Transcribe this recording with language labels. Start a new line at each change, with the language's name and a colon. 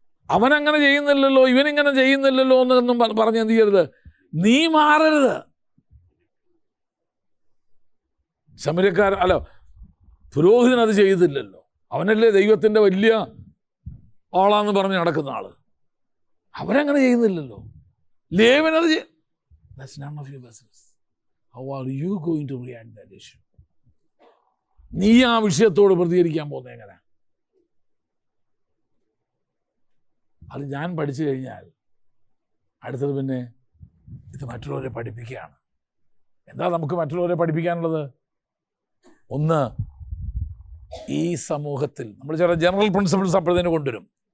Malayalam: അവനങ്ങനെ ചെയ്യുന്നില്ലല്ലോ, ഇവനിങ്ങനെ ചെയ്യുന്നില്ലല്ലോ എന്നൊന്നും പറഞ്ഞ് എന്ത് ചെയ്യരുത്, നീ മാറരുത്. പുരോഹിതൻ അത് ചെയ്തില്ലല്ലോ, അവനല്ലേ ദൈവത്തിൻ്റെ വലിയ ആളാന്ന് പറഞ്ഞ് നടക്കുന്ന ആള്. അവരങ്ങനെ ചെയ്യുന്നില്ലല്ലോ.
English: ലേവനത് That's none of your business. How are you going to react that issue?
Malayalam: നീ ആ വിഷയത്തോട് പ്രതികരിക്കാൻ പോകുന്നത് എങ്ങനെ? അത് ഞാൻ പഠിച്ചു കഴിഞ്ഞാൽ അടുത്തത് പിന്നെ ഇത് മറ്റുള്ളവരെ പഠിപ്പിക്കുകയാണ്. എന്താ നമുക്ക് മറ്റുള്ളവരെ പഠിപ്പിക്കാനുള്ളത്? ഒന്ന്, ഈ സമൂഹത്തിൽ നമ്മൾ ചില ജനറൽ പ്രിൻസിപ്പിൾസ് അപ്പോഴത്തേന് കൊണ്ടുവരും.